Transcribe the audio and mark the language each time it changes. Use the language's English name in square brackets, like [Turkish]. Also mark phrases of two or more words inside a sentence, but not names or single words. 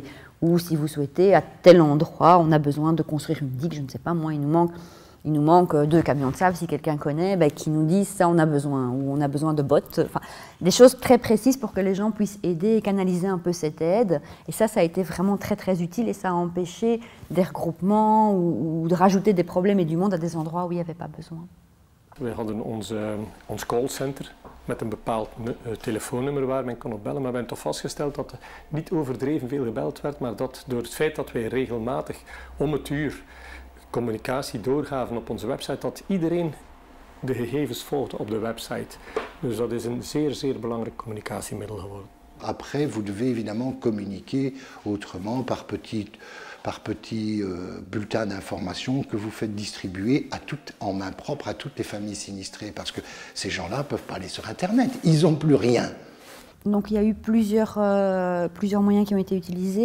[French] Ou si vous souhaitez, à tel endroit, on a besoin de construire une digue, je ne sais pas, moi il nous manque 2 camions de sable, si quelqu'un connaît, qui nous dit ça on a besoin, ou on a besoin de bottes, enfin, des choses très précises pour que les gens puissent aider et canaliser un peu cette aide. Et ça a été vraiment très très utile et ça a empêché des regroupements ou de rajouter des problèmes et du monde à des endroits où il n'y avait pas besoin. [Dutch] Wij hadden ons callcenter met een bepaald telefoonnummer waar men kon op bellen, maar we hebben toch vastgesteld dat er niet overdreven veel gebeld werd, maar dat door het feit dat wij regelmatig om het uur communicatie doorgaven op onze website, dat iedereen de gegevens volgde op de website. Dus dat is een zeer, zeer belangrijk communicatiemiddel geworden. [French] Après, vous devez évidemment communiquer autrement par petits bulletins d'information que vous faites distribuer en main propre à toutes les familles sinistrées, parce que ces gens-là ne peuvent pas aller sur Internet, ils n'ont plus rien. Donc il y a eu plusieurs moyens qui ont été utilisés.